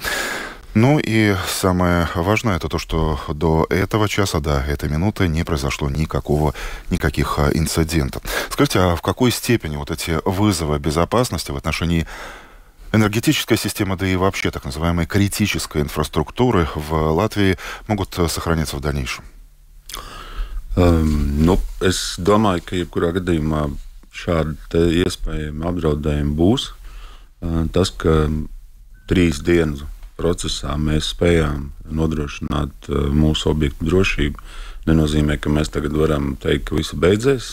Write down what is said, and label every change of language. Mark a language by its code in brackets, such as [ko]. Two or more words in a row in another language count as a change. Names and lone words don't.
[ru] Ну и самое важное, это то, что до этого часа, до этой минуты не произошло никаких инцидентов. Скажите, а в какой степени вот эти вызовы безопасности в отношении энергетической системы, да и вообще так называемой критической инфраструктуры в Латвии могут сохраняться в дальнейшем? [lv] Es domāju, ka jebkurā gadījumā šāda iespējama apdraudējuma būs. Tas, ka 3 dienu procesā mēs spējām nodrošināt mūsu objektu drošību, nenozīmē, ka mēs tagad varam teikt, ka viss beidzies.